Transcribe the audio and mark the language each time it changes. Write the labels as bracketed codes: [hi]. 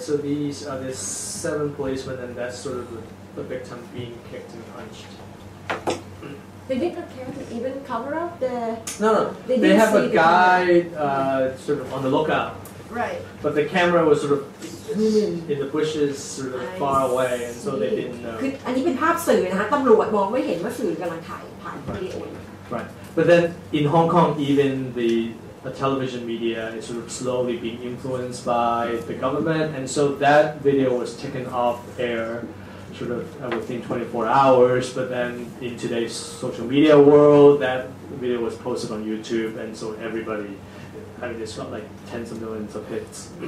[en] So these are the 7 policemen, and that's sort of the victim being kicked and punched. They did not care to even cover up the. No. They have a guy sort of on the lookout. Right. But the camera was sort of in the bushes, sort of far away, and so they didn't know. [th] คืออันนี้เป็นภาพสื่อนะคะตำรวจมองไม่เห็นว่าสื่อกำลังถ่ายผ่านวิดีโอ [en] Right. But then in Hong Kong, even the television media is sort of slowly being influenced by the government, and so that video was taken off air sort of within 24 hours, but then in today's social media world, that video was posted on YouTube, and so everybody, I mean, it's got like tens of millions of hits.